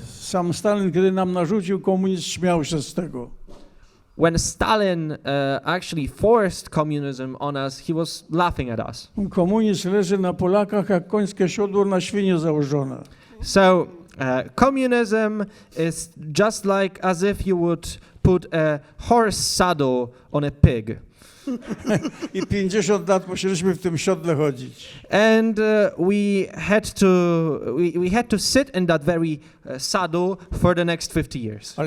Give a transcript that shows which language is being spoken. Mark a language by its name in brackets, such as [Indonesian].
[Polish] Sam Stalin, kiedy nam narzucił komunizm, śmiał się z tego. [English] When Stalin actually forced communism on us, he was laughing at us. [Polish] Komunizm leży na Polakach jak końskie siodło na świnie założone. [English] So communism is just like as if you would put a horse saddle on a pig. [Polish] I 50 lat musieliśmy w tym siodle chodzić. [English] And we had to sit in that very saddle for the next 50 years.